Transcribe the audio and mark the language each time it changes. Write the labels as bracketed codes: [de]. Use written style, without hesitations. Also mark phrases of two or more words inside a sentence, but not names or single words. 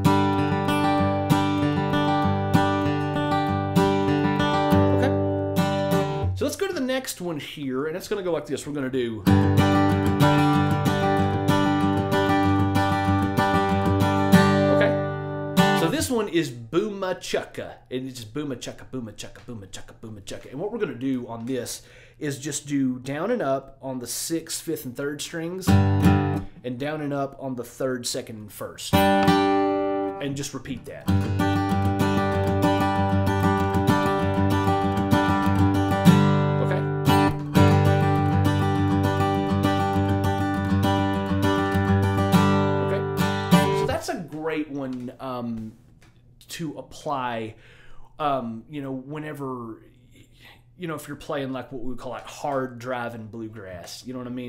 [en] So let's go to the next one here, and it's going to go like this. We're going to do... Okay? So this one is booma chukka. It's just booma chukka, booma chukka, booma chukka, booma chukka. And what we're going to do on this is just do down and up on the 6th, 5th, and 3rd strings, and down and up on the 3rd, 2nd, and 1st. And just repeat that. Great one to apply, you know, whenever, you know, if you're playing like what we would call like hard driving bluegrass, you know what I mean?